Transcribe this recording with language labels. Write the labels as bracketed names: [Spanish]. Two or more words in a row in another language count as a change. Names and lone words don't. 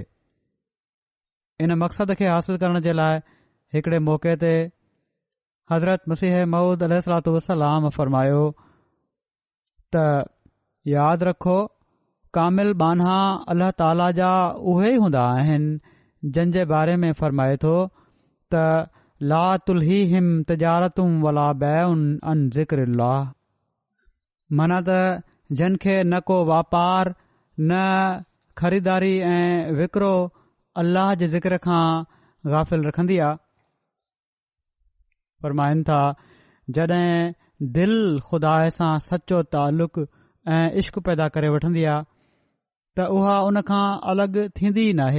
[Sindhi] इन मक़सद खे हासिल करण जे लाइ हिकड़े मौक़े ते हज़रत मसीह मऊद [Arabic] عليه الصلاة والسلام [Sindhi] फ़रमायो त यादि रखो, कामिल बाना अल्लाह ताला जा उहे ई हूंदा आहिनि जिन जे बारे में फ़रमाए थो त [Arabic] لا تلهيهم تجارة ولا بيع عن ذكر الله, [Sindhi] माना त जिन खे न को वापार, न ख़रीदारी ऐं विकिरो अल्लाह जे ज़िक्र खां गाफ़िल रखंदी आहे। फ़रमाइनि था जॾहिं दिलि ख़ुदा सां सचो ताल्लुक़ ऐं इश्क़ पैदा करे वठंदी आहे त उहा उन खां अलॻि थींदी ई नाहे।